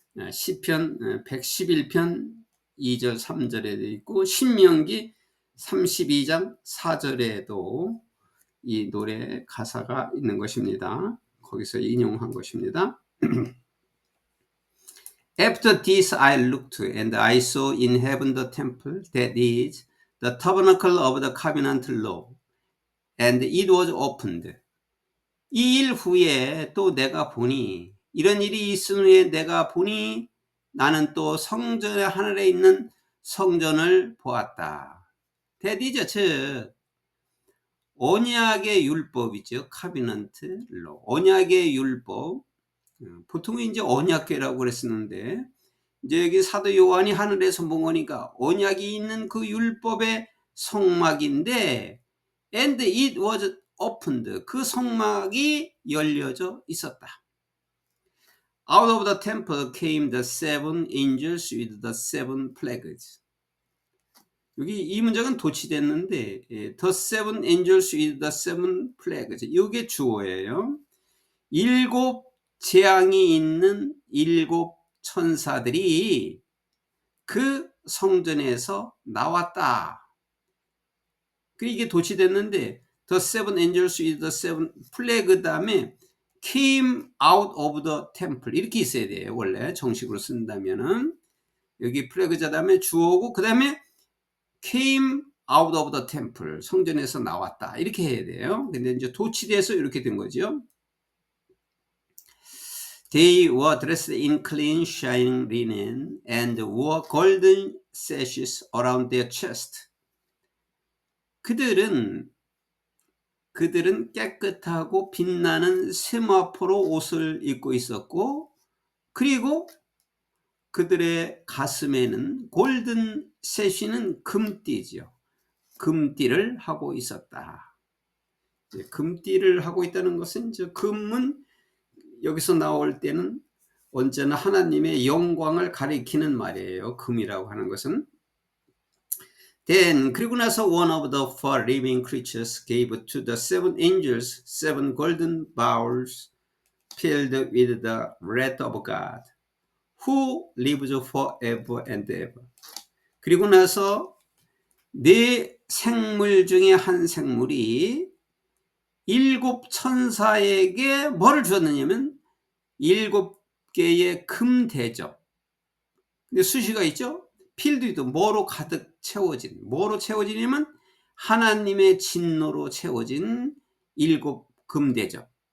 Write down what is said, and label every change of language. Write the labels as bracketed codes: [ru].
[ko] 시편 111편 2절 3절에도 있고 신명기 32장 4절에도 이 노래 가사가 있는 것입니다. 거기서 인용한 것입니다. [en] After this I looked, and I saw in heaven the temple, that is, the tabernacle of the covenant law, and it was opened. [ko] 이 일 후에 또 내가 보니, 이런 일이 있은 후에 내가 보니 나는 또 성전의 하늘에 있는 성전을 보았다. [en] That is, [ko] 즉 언약의 율법이죠. [en] covenant law. [ko] 언약의 율법. 보통은 이제 언약궤라고 그랬었는데, 이제 여기 사도 요한이 하늘에서 본 거니까 언약이 있는 그 율법의 성막인데, [en] and it was opened. [ko] 그 성막이 열려져 있었다. [en] Out of the temple came the seven angels with the seven plagues. [ko] 여기 이 문장은 도치됐는데, [en] the seven angels with the seven plagues. [ko] 이게 주어예요. 일곱 재앙이 있는 일곱 천사들이 그 성전에서 나왔다. 이게 도치됐는데 [en] the seven angels with the seven plague 다음에 came out of the temple [ko] 이렇게 있어야 돼요. 원래 정식으로 쓴다면은 여기 플래그자 다음에 주어고 그 다음에 [en] came out of the temple [ko] 성전에서 나왔다 이렇게 해야 돼요. 근데 이제 도치돼서 이렇게 된 거죠. [en] They were dressed in clean shining linen and wore golden sashes around their chest. [ko] 그들은 깨끗하고 빛나는 세마포로 옷을 입고 있었고, 그리고 그들의 가슴에는 골든 셋이는 금띠죠. 금띠를 하고 있었다. 금띠를 하고 있다는 것은 이제 금은 여기서 나올 때는 언제나 하나님의 영광을 가리키는 말이에요. 금이라고 하는 것은. [en] Then [ko] 그리고 나서 [en] one of the four living creatures gave to the seven angels seven golden bowls filled with the wrath of God, who lives forever and ever. [ko] 그리고 나서 네 생물 중에 한 생물이 일곱 천사에게 뭐를 주었느냐면 일곱 개의 금 대접. 근데 수시가 있죠? 필드도 뭐로 가득 채워진, 뭐로 채워지냐면 하나님의 진노로 채워진 일곱 금 대접.